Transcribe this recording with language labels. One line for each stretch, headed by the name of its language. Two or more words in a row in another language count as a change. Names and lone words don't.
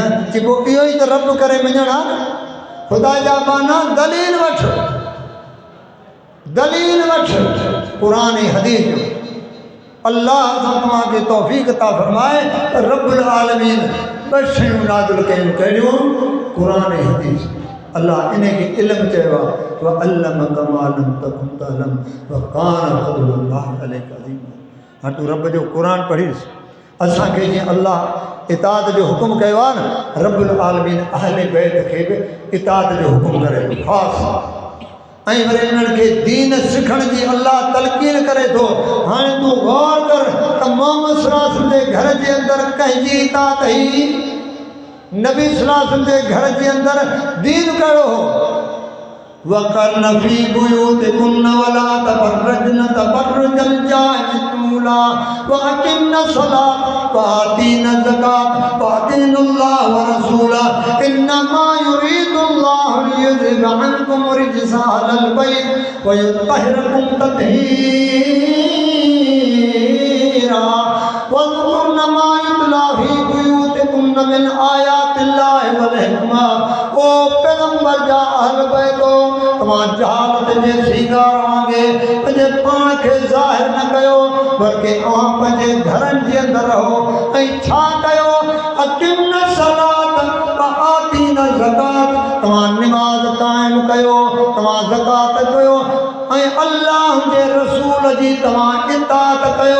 Sindhi: चई पोइ इहो ई त रब करे मञणु आहे न। ख़ुदा जा बाना दलील वठ, दलील वठ क़ुर ऐं हदीस जो। अल्लाह सां तव्हांखे तौफ़ीक़ अता फरमाए त
Arabic: رب العالمين
Sindhi: ॿ शयूं नाज़िल कयूं, कहिड़ियूं? क़ुर ऐं हदीस। अल्लाह इन खे इल्मु चयो आहे,
Arabic: وعلمك ما لم تكن تعلم وكان فضل الله عليك عظيما.
Sindhi: हाणे तूं रब जो क़ुर पढ़ीसि। असांखे जीअं अल्लाह इताअत जो हुकुम कयो आहे न,
Arabic: رب العالمين
Sindhi: अहले बैत खे बि इताअत जो हुकुम करे थो ख़ासि। ऐं वरी उन्हनि खे दीन सिखण जी अल्लाह तलक़ीन करे थो। हाणे तूं गौर कर त मोहम्मद
Arabic: صلى الله عليه وسلم
Sindhi: जे घर जे अंदरि कंहिंजी इताअत हुई? नबी
Arabic: صلى الله عليه وسلم
Sindhi: जे घर जे अंदरि दीन कहिड़ो हो?
Arabic: وقرن في بيوتكن ولا تبرجن تبرج الجاهلية الأولى وأقمن الصلاة وآتين الزكاة وأطعن الله ورسوله إنما يريد الله ليذهب عنكم الرجس أهل البيت ويطهركم تطهيرا واذكرن ما يتلى في بيوتكن من آيات الله والحكمة.
Sindhi: ओ पैगंबर जा अहल बैतो, तव्हां जहालत जे सींगार वांगुरु पंहिंजे पाण खे ज़ाहिर न कयो, बल्कि तव्हां पंहिंजे घरनि जे अंदरि रहो ऐं छा कयो?
Arabic: أقمن الصلاة وآتين الزكاة,
Sindhi: तव्हां निमाज़ क़ाइमु कयो, तव्हां ज़कात कयो ऐं अल्लाह जे रसूल जी तव्हां इताअत कयो।